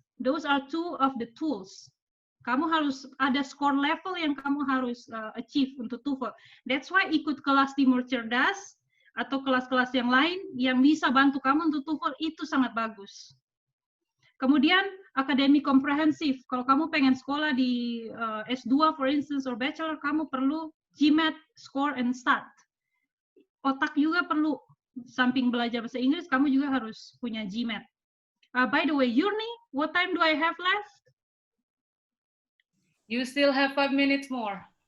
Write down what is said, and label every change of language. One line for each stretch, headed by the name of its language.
English: Those are two of the tools.
Indonesian: Kamu harus ada score level yang kamu harus achieve untuk TOEFL.
English: That's why
Indonesian: ikut kelas Timur Cerdas atau kelas-kelas yang lain yang bisa bantu kamu untuk TOEFL itu sangat bagus. Kemudian akademik komprehensif. Kalau kamu pengen sekolah di S2
English: for instance or bachelor,
Indonesian: kamu perlu GMAT, score and stat. Otak juga perlu. Samping belajar bahasa Inggris, kamu juga harus punya GMAT.
English: By the way, Yurni, what time do I have left? You still have 5 minutes more.